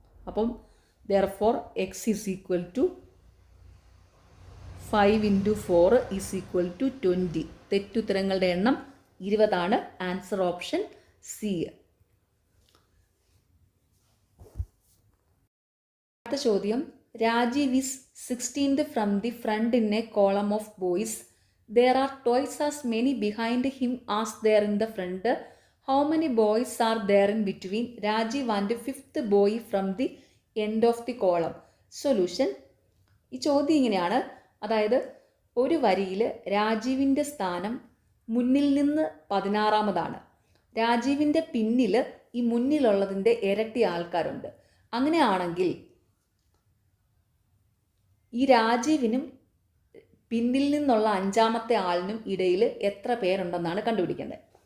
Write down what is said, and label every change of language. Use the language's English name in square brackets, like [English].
[Malayalam] അപ്പം [English] therefore x is equal to 5 × 4 is equal to 20. [Malayalam] തെറ്റുത്തരങ്ങളുടെ എണ്ണം 20 ആണ്. [English] Answer option C. [Malayalam] അടുത്ത ചോദ്യം: [English] Rajiv is 16th from the front in a column of boys. there are twice as many behind him as there in the front. How many boys are there in between Rajiv and fifth boy from the end of the column? Solution. [Malayalam] ഈ ചോദ്യം ഇങ്ങനെയാണ്, അതായത് ഒരു വരിയിൽ രാജീവിൻ്റെ സ്ഥാനം മുന്നിൽ നിന്ന് 16-ാമതാണ്. രാജീവിൻ്റെ പിന്നിൽ ഈ മുന്നിലുള്ളതിൻ്റെ ഇരട്ടി ആൾക്കാരുണ്ട്. അങ്ങനെയാണെങ്കിൽ ഈ രാജീവിനും പിന്നിൽ നിന്നുള്ള 5-ാമത്തെ ആളിനും ഇടയിൽ എത്ര പേരുണ്ടെന്നാണ് കണ്ടുപിടിക്കേണ്ടത്.